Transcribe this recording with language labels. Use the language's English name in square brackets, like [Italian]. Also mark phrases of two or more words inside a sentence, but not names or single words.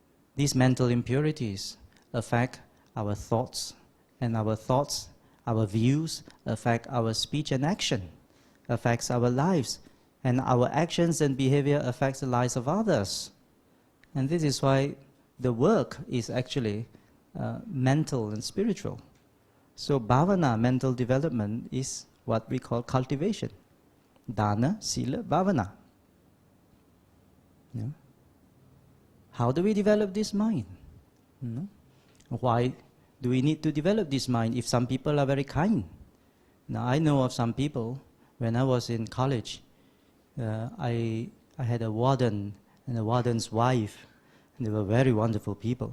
[English] These mental impurities affect our thoughts, and our thoughts, our views, affect our speech and action, affects our lives, and our actions and behavior affects the lives of others. And this is why the work is actually mental and spiritual. So bhavana, mental development, is what we call cultivation. [Pali] Dana, sila, bhavana. [English] Yeah. How do we develop this mind? Why do we need to develop this mind if some people are very kind? Now, I know of some people, when I was in college, I had a warden and a warden's wife, and they were very wonderful people.